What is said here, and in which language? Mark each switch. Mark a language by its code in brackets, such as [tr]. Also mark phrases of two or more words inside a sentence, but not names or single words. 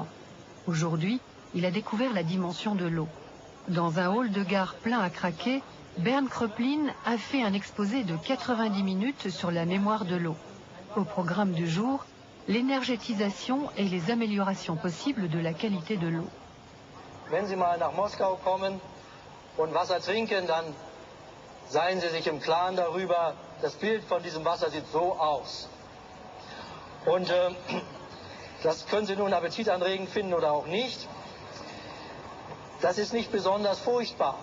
[fr] Aujourd'hui, il a découvert la dimension de l'eau. Dans un hall de gare plein à craquer, Bernd Kröplin a fait un exposé de 90 minutes sur la mémoire de l'eau. Au programme du jour, l'énergétisation et les améliorations possibles de la qualité de l'eau. [de] Wenn Sie mal nach Moskau kommen und Wasser trinken, dann seien Sie sich im Klaren darüber, das Bild von diesem Wasser sieht so aus. Und das können Sie nun appetitanregend finden oder auch nicht. Das ist nicht besonders furchtbar.